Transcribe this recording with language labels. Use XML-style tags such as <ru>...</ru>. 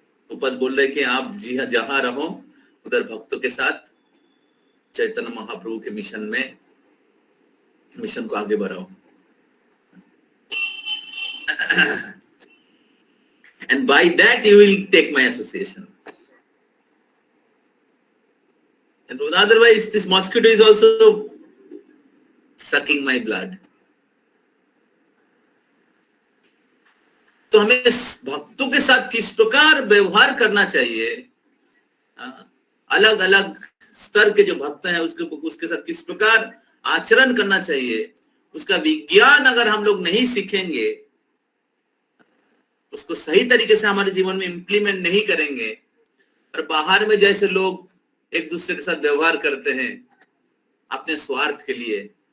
<hi>प्रभुपाद बोल रहे कि आप जी हाँ, जहां रहो उधर भक्तों के साथ चैतन्य महाप्रभु के मिशन को आगे बढ़ाओ।</hi> <en>And by that you will take my association. And otherwise this mosquito is also sucking my blood.</en> <hi>तो हमें भक्तों के साथ किस प्रकार व्यवहार करना चाहिए, अलग अलग स्तर के जो भक्त हैं उसके साथ किस प्रकार आचरण करना चाहिए, उसका विज्ञान अगर हम लोग नहीं सीखेंगे, उसको सही तरीके से हमारे जीवन में इंप्लीमेंट नहीं करेंगे, और बाहर में जैसे लोग एक दूसरे के साथ व्यवहार करते हैं अपने स्वार्थ के लिए,</hi>